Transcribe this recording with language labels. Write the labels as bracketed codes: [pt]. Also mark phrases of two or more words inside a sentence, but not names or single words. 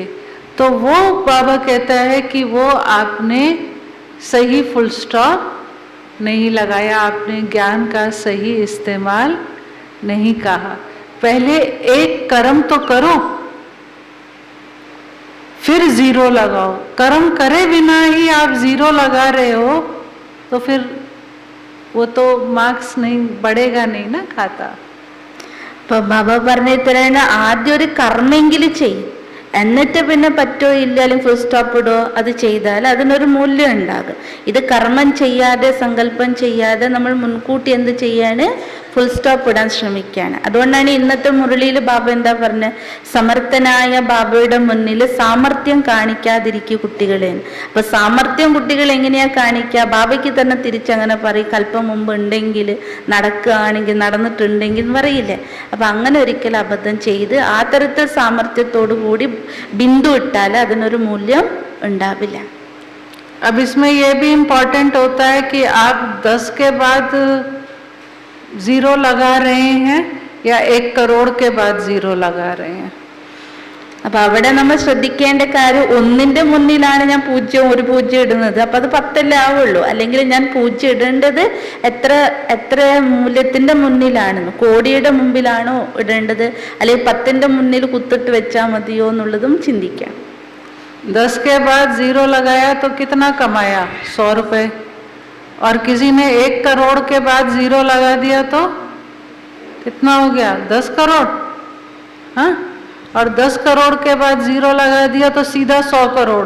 [hi] तो वो बाबा कहता है कि वो आपने सही [en] full stop [hi] नहीं लगाया, आपने ज्ञान का सही इस्तेमाल नहीं कहा। पहले एक कर्म तो करो, फिर जीरो लगाओ। कर्म करे बिना ही आप जीरो लगा रहे हो तो फिर वो तो മാർക്സ് नहीं बढ़ेगा नहीं ना खाता। [ml] ഇപ്പൊ ബാബ പറഞ്ഞു തരാണ്, ആദ്യം ഒരു കർമ്മെങ്കിലും ചെയ്യും, എന്നിട്ട് പിന്നെ പറ്റോ ഇല്ല അല്ലെങ്കിൽ [en] full stop [ml] ഇടോ, അത് ചെയ്താൽ അതിനൊരു മൂല്യം ഉണ്ടാകും. ഇത് കർമ്മം ചെയ്യാതെ സങ്കല്പം ചെയ്യാതെ നമ്മൾ മുൻകൂട്ടി എന്ത് ചെയ്യാണ്, [en] full stop [ml] ഇടാൻ ശ്രമിക്കുകയാണ്. അതുകൊണ്ടാണ് ഇന്നത്തെ മുരളിയിൽ ബാബ എന്താ പറഞ്ഞത്, സമർത്ഥനായ ബാബയുടെ മുന്നിൽ സാമർത്ഥ്യം കാണിക്കാതിരിക്കുക കുട്ടികളെ. അപ്പൊ സാമർത്ഥ്യം കുട്ടികൾ എങ്ങനെയാ കാണിക്കുക, ബാബയ്ക്ക് തന്നെ തിരിച്ചങ്ങനെ പറയും, കൽപ്പം മുമ്പ് ഉണ്ടെങ്കിൽ നടക്കുകയാണെങ്കിൽ നടന്നിട്ടുണ്ടെങ്കിൽ പറയില്ലേ. അപ്പൊ അങ്ങനെ ഒരിക്കലും അബദ്ധം ചെയ്ത് ആ തരത്തിൽ സാമർത്ഥ്യത്തോടു കൂടി ബിന്ദു ഇട്ടാൽ അതിനൊരു മൂല്യം ഉണ്ടാവില്ല. [hi] अब इसमें यह भी इम्पोर्टेंट होता है कि आप 10 के बाद जीरो लगा रहे हैं या 1 करोड़ के बाद जीरो लगा रहे हैं. [ml] അപ്പൊ അവിടെ നമ്മൾ ശ്രദ്ധിക്കേണ്ട കാര്യം, ഒന്നിന്റെ മുന്നിലാണ് ഞാൻ ഒരു പൂജ്യം ഇടുന്നത്, അപ്പൊ അത് 10 ആവുള്ളൂ. അല്ലെങ്കിൽ ഞാൻ പൂജ്യം ഇടേണ്ടത് എത്ര മൂല്യത്തിന്റെ മുന്നിലാണെന്ന്, കോടിയുടെ മുമ്പിലാണോ ഇടേണ്ടത്, അല്ലെങ്കിൽ 10ന്റെ മുന്നിൽ കുത്തിട്ട് വെച്ചാൽ മതിയോ എന്നുള്ളതും ചിന്തിക്കാം. [hi] 10 के बाद जीरो लगाया तो कितना कमाया, 100 रुपए. और किसी ने 1 करोड़ के बाद जीरो लगा दिया तो कितना हो गया, 10 करोड़. हाँ, और 10 करोड़ के बाद जीरो लगा दिया तो सीधा 100 करोड़.